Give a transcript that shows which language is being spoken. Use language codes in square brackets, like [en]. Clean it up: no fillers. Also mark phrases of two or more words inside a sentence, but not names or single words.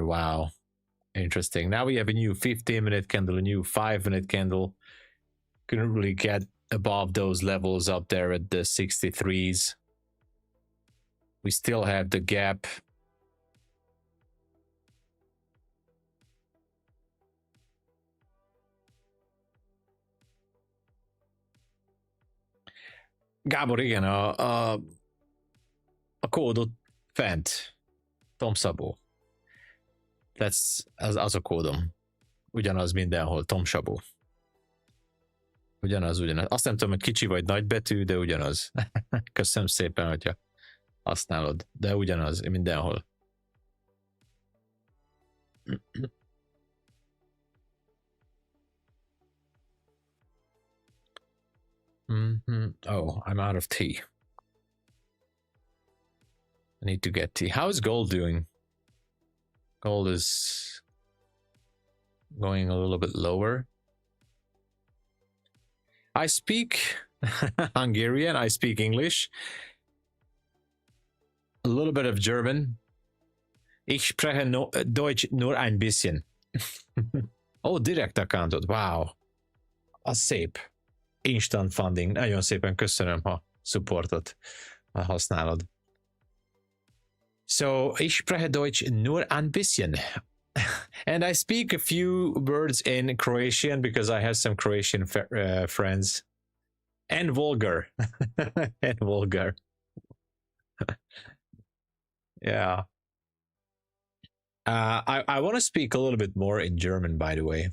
[en] Wow. Interesting. Now we have a new 15-minute candle, a new 5-minute candle. Couldn't really get above those levels up there at the 63s. We still have the gap. [hu] Gábor, igen, a kódot fent. TOMSABO. az a kódom. Ugyanaz mindenhol, TOMSABO. Ugyanaz. Azt nem tudom, hogy kicsi vagy nagy betű, de ugyanaz. Köszönöm szépen, hogyha használod, de ugyanaz mindenhol. [en] Oh, I'm out of tea. I need to get tea. How's gold doing? Gold is going a little bit lower. I speak Hungarian, I speak English, a little bit of German. [de] Ich spreche Deutsch nur ein bisschen. [hu] Oh, [en] direct accountot, [hu] wow. Az szép. [en] Instant funding. [hu] Nagyon szépen köszönöm, ha supportot használod. [de] So, ich spreche Deutsch nur ein bisschen. [en] And I speak a few words in Croatian because I have some Croatian friends. And vulgar. And vulgar. Yeah. I want to speak a little bit more in German, by the way.